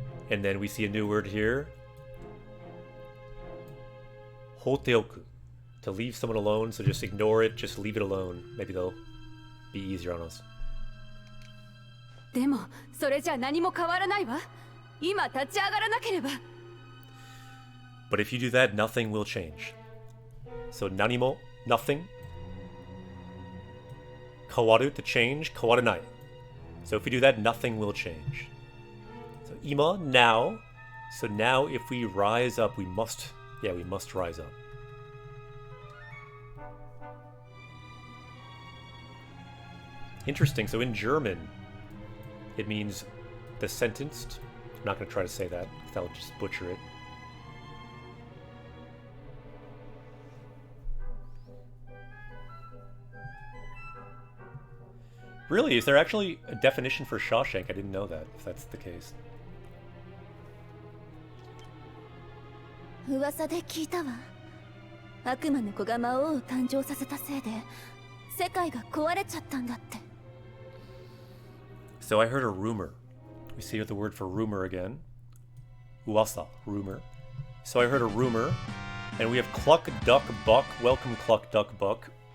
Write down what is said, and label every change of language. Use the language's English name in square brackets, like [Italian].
[English] And then we see a new word here. Hoteoku. To leave someone alone, so just ignore it, just leave it alone. Maybe they'll be easier on us. [Japanese] でもそれじゃ何も変わらないわ。今立ち上がらなければ。 [English] But if you do that, nothing will change. So nanimo, nothing. Kawaru, to change. Kawaranai. So if we do that, nothing will change. So ima, now. So now if we rise up, we must rise up. Interesting. So in German, it means the sentenced. I'm not going to try to say that, because that'll just butcher it. Really? Is there actually a definition for Shawshank? I didn't know that, if that's the case. [Japanese] 噂で聞いたわ。悪魔の子が魔王を誕生させたせいで世界が壊れちゃったんだって。 [English] So I heard a rumor. We see the word for rumor again. Uwasa, rumor. So I heard a rumor, and we have Cluck Duck Buck. Welcome, Cluck Duck Buck.